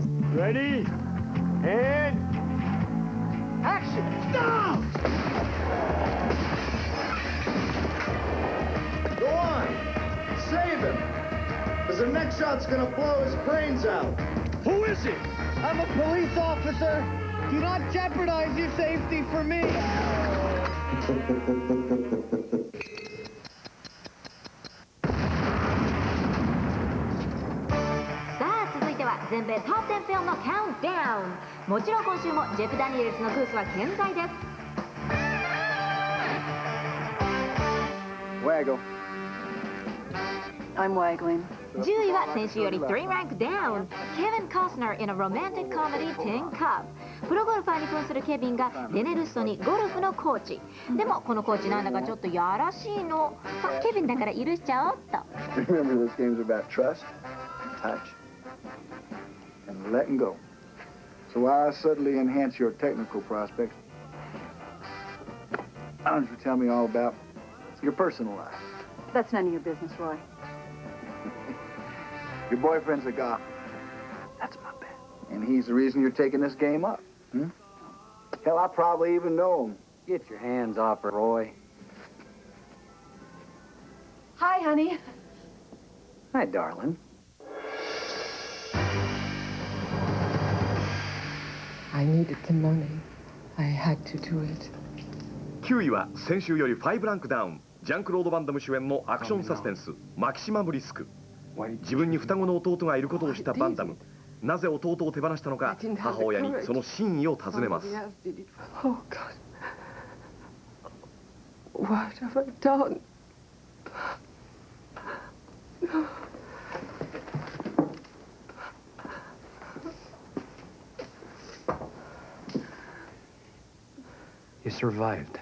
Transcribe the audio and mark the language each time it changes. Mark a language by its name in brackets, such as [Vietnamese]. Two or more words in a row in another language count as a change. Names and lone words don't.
[English] Ready? And... action! Stop! Go on. Save him. Because the next shot's gonna blow his brains out. Who is it? I'm a police officer. Do not jeopardize your safety for me. [Japanese] さあ続いては全米トップ10フィルムのカウントダウン。もちろん今週もジェフ・ダニエルズのグースは健在です。 [English] Waggle. I'm waggling. [Japanese] 10位は先週より3ランクダウン。 [English] ケビン・コスナー in a romantic comedy Tin Cup。 [Japanese] プロゴルファーに扮するケビンがデネルストにゴルフのコーチ。でもこのコーチなんだかちょっとやらしいの。まあケビンだから許しちゃおうっと。 [English] Remember, this game's about trust, touch, and letting go. So why suddenly enhance your technical prospects? Why don't you tell me all about your personal life? That's none of your business, Roy. Your boyfriend's a golfer. That's my bet. And he's the reason you're taking this game up. Hmm? Hell, I probably even know him. Get your hands off her, Roy. Hi, honey. Hi, darling. I needed the money. I had to do it. [Japanese] 9 位は先週より5ランクダウン。ジャンクロード・バンダム主演のアクションサスペンスマキシマム・リスク。自分に双子の弟がいることを知ったバンダム。なぜ弟を手放したのか、母親にその真意を尋ねます。 [English] Oh God. What have I done? You survived.